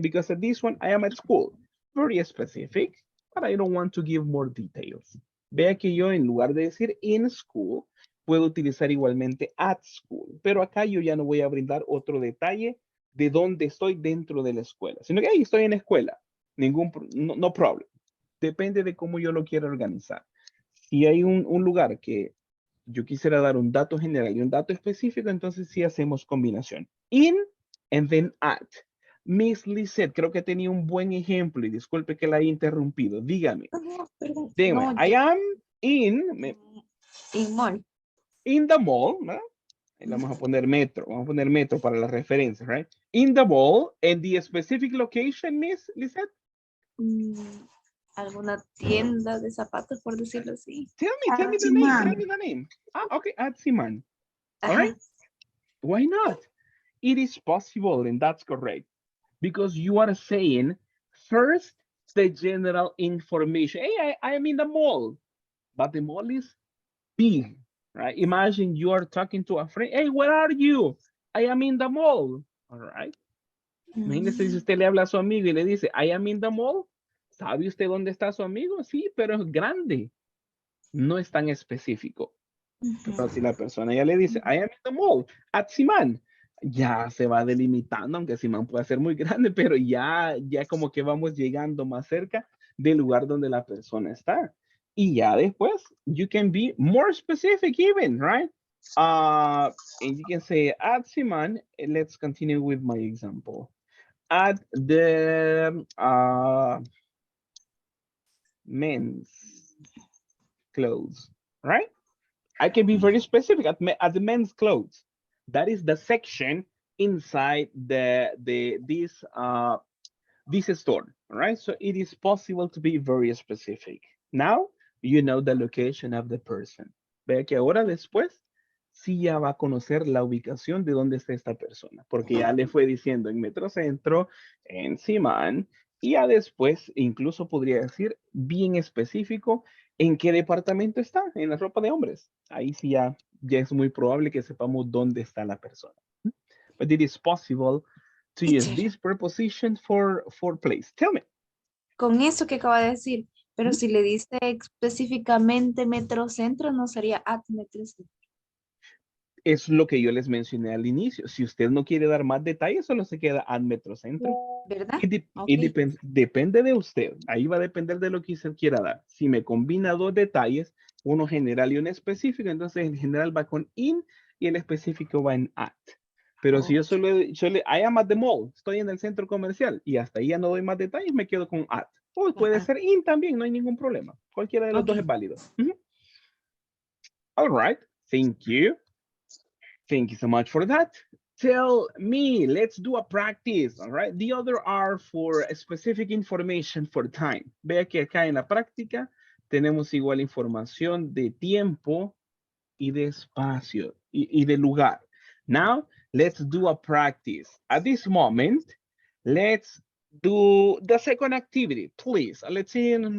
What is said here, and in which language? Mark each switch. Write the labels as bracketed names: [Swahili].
[English] Because at this one, I am at school, very specific, but I don't want to give more details. [Spanish] Vea que yo en lugar de decir in school, puedo utilizar igualmente at school, pero acá yo ya no voy a brindar otro detalle de dónde estoy dentro de la escuela, sino que ahí estoy en la escuela, no problem. Depende de cómo yo lo quiera organizar. Si hay un lugar que yo quisiera dar un dato general y un dato específico, entonces sí hacemos combinación. [English] In and then at. [Spanish] Miss Lizette, creo que tenía un buen ejemplo y disculpe que la haya interrumpido. Dígame. Perdón. Dígame, No, [English] I am in mall. In the mall, [Spanish] ¿verdad? Ahí le vamos a poner metro para la referencia, [English] right? In the mall, and the specific location, Miss Lizette? [Spanish] Alguna tienda de zapatos, por decirlo así. [English] Tell me the name. Ah, okay, at Siman. All right? Why not? It is possible, and that's correct. Because you are saying, first, the general information. Hey, I am in the mall, but the mall is big, right? Imagine you are talking to a friend. Hey, where are you? I am in the mall. All right. [Spanish] Imagínese si usted le habla a su amigo y le dice, [English] I am in the mall. [Spanish] ¿Sabe usted dónde está su amigo? Sí, pero es grande. No es tan específico. Pero si la persona ya le dice, [English] I am in the mall, at Siman, [Spanish] ya se va delimitando, aunque Siman puede ser muy grande, pero ya como que vamos llegando más cerca del lugar donde la persona está. Y ya después, [English] you can be more specific even, right? And you can say, at Siman, let's continue with my example. At the men's clothes, right? I can be very specific at the men's clothes. That is the section inside this store, right? So it is possible to be very specific. Now you know the location of the person. [Spanish] Vea que ahora después sí ya va a conocer la ubicación de dónde está esta persona, porque ya le fue diciendo en Metrocentro, en Simán, y ya después incluso podría decir bien específico en qué departamento está, en la ropa de hombres. Ahí sí ya es muy probable que sepamos dónde está la persona. [English] But it is possible to use this preposition for place. Tell me. [Spanish] Con eso que acaba de decir, pero si le dice específicamente Metrocentro, no sería at Metrocentro. Es lo que yo les mencioné al inicio. Si usted no quiere dar más detalles, solo se queda al Metrocentro. ¿Verdad? Depende de usted. Ahí va a depender de lo que usted quiera dar. Si me combina dos detalles, uno general y uno específico, entonces el general va con in y el específico va en at. Pero si yo solo [English] I am at the mall, [Spanish] estoy en el centro comercial y hasta ahí ya no doy más detalles, me quedo con at. O puede ser in también, no hay ningún problema. Cualquiera de los dos es válido. [English] All right, thank you. Thank you so much for that. Tell me, let's do a practice, all right? The other are for specific information for time. [Spanish] Vea que acá en la práctica tenemos igual información de tiempo y de espacio y de lugar. [English] Now, let's do a practice. At this moment, let's do the second activity, please. Let's see.